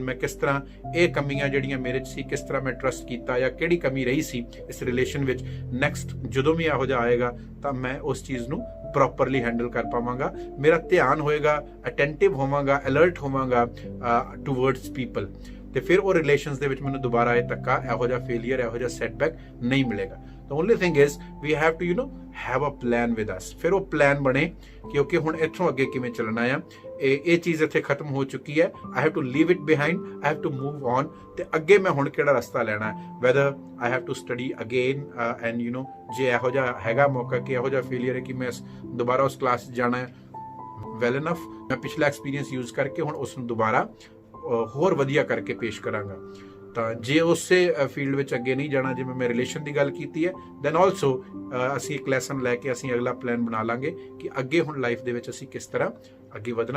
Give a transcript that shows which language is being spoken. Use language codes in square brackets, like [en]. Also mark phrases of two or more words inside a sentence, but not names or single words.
[pa] ਮੈਂ ਕਿਸ ਤਰ੍ਹਾਂ ਇਹ ਕਮੀਆਂ ਜਿਹੜੀਆਂ ਮੇਰੇ 'ਚ ਸੀ, ਕਿਸ ਤਰ੍ਹਾਂ ਮੈਂ ਟਰਸਟ ਕੀਤਾ, ਜਾਂ ਕਿਹੜੀ ਕਮੀ ਰਹੀ ਸੀ ਇਸ ਰਿਲੇਸ਼ਨ ਵਿੱਚ, ਨੈਕਸਟ ਜਦੋਂ ਵੀ ਇਹੋ ਜਿਹਾ ਆਏਗਾ ਤਾਂ ਮੈਂ ਉਸ ਚੀਜ਼ ਨੂੰ [en] properly handle [pa] ਕਰ ਪਾਵਾਂਗਾ। ਮੇਰਾ ਧਿਆਨ ਹੋਏਗਾ, ਅਟੈਂਟਿਵ ਹੋਵਾਂਗਾ, ਅਲਰਟ ਹੋਵਾਂਗਾ [en] towards people, [pa] ਤੇ ਫਿਰ ਉਹ ਰਿਲੇਸ਼ਨਸ ਦੇ ਵਿੱਚ ਮੈਨੂੰ ਦੁਬਾਰਾ ਇਹ ਧੱਕਾ, ਇਹੋ ਜਿਹਾ ਫੇਲੀਅਰ, ਇਹੋ ਜਿਹਾ ਸੈਟਬੈਕ ਨਹੀਂ ਮਿਲੇਗਾ। [en] The only thing is we have to have a plan with us। [pa] ਫਿਰ ਉਹ ਪਲਾਨ ਬਣੇ ਕਿ ਓਕੇ, ਹੁਣ ਇੱਥੋਂ ਅੱਗੇ ਕਿਵੇਂ ਚੱਲਣਾ ਆ। ਇਹ ਚੀਜ਼ ਇੱਥੇ ਖਤਮ ਹੋ ਚੁੱਕੀ ਹੈ, [en] I have to leave it behind, I have to move on। [pa] ਤੇ ਅੱਗੇ ਮੈਂ ਹੁਣ ਕਿਹੜਾ ਰਸਤਾ ਲੈਣਾ ਹੈ, [en] whether I have to study again and [pa] ਜੇ ਇਹੋ ਜਿਹਾ ਹੈਗਾ ਮੌਕਾ ਕਿ ਇਹੋ ਜਿਹਾ ਫੇਲੀਅਰ ਹੈ ਕਿ ਮੈਂ ਦੁਬਾਰਾ ਉਸ ਕਲਾਸ 'ਚ ਜਾਣਾ ਹੈ, [en] well enough, [pa] ਮੈਂ ਪਿਛਲਾ [en] experience use [pa] ਕਰਕੇ ਹੁਣ ਉਸ ਨੂੰ ਦੁਬਾਰਾ ਹੋਰ ਵਧੀਆ ਕਰਕੇ ਪੇਸ਼ ਕਰਾਂਗਾ। ਤਾਂ ਜੇ ਉਸੇ ਫੀਲਡ ਵਿੱਚ ਅੱਗੇ ਨਹੀਂ ਜਾਣਾ, ਜਿਵੇਂ ਮੈਂ ਰਿਲੇਸ਼ਨ ਦੀ ਗੱਲ ਕੀਤੀ ਹੈ, [en] then also [pa] ਅਸੀਂ ਇੱਕ ਲੈਸਨ ਲੈ ਕੇ ਅਸੀਂ ਅਗਲਾ ਪਲਾਨ ਬਣਾ ਲਾਂਗੇ ਕਿ ਅੱਗੇ ਹੁਣ ਲਾਈਫ ਦੇ ਵਿੱਚ ਅਸੀਂ ਕਿਸ ਤਰ੍ਹਾਂ ਅੱਗੇ ਵਧਣਾ।